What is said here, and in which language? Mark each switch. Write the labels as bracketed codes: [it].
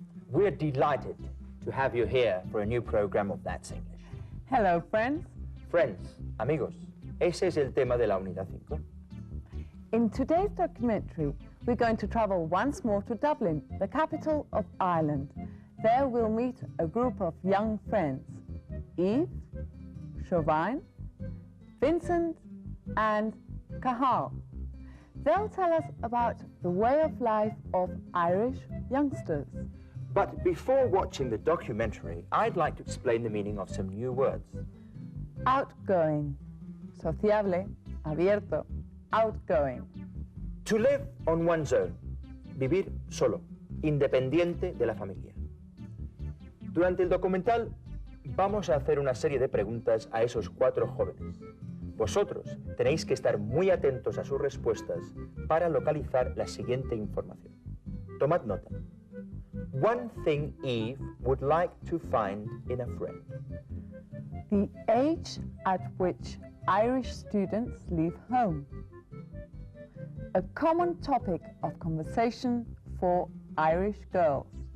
[en] We're delighted to have you here for a new program of That's English. Hello, friends. [es] Friends, amigos, ese es el tema de la Unidad 5. [en] In today's documentary, we're going to travel once more to Dublin, the capital of Ireland. There we'll meet a group of young friends, Eve, Chauvin, Vincent, and Cahal. They'll tell us about the way of life of Irish youngsters. But before watching the documentary, I'd like to explain the meaning of some new words. Outgoing, sociable, abierto, outgoing. To live on one's own, [es] vivir solo, independiente de la familia. Durante el documental vamos a hacer una serie de preguntas a esos 4 jóvenes. Vosotros tenéis que estar muy atentos a sus respuestas para localizar la siguiente información. Tomad nota. [en] One thing Eve would like to find in a friend. The age at which Irish students leave home. A common topic of conversation for Irish girls.